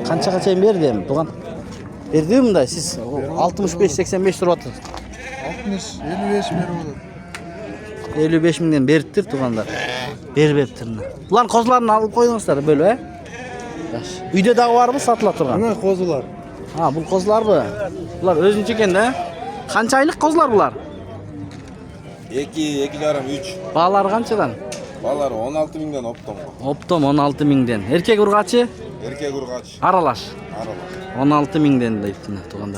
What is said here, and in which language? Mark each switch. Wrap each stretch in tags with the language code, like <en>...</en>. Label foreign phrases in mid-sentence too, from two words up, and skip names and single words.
<ky>Канчага чейин берди эми, тууган? Бердиби мындай сиз 65-85 туруп атасыз? 60 55 берип атат. 55 миңден бериптир туугандар. Бербептир мына. Булар козларын алып койдуңуздар бөлүп, Жакшы. Үйдө дагы барбы сатыла турган?</ky> <uz>Ana qo'zilar. Ha,</uz> <ky>бул козларбы? Булар өзүнчө экен да? Канча айлык козлар булар? 2,5-3. Баалары канчадан? Балар 16 миңден оптом. Оптом 16 миңден. Эркек ургачы? Эркек ургач. Аралаш. Аралаш. 16 миңден дейт мына туугандар.</ky>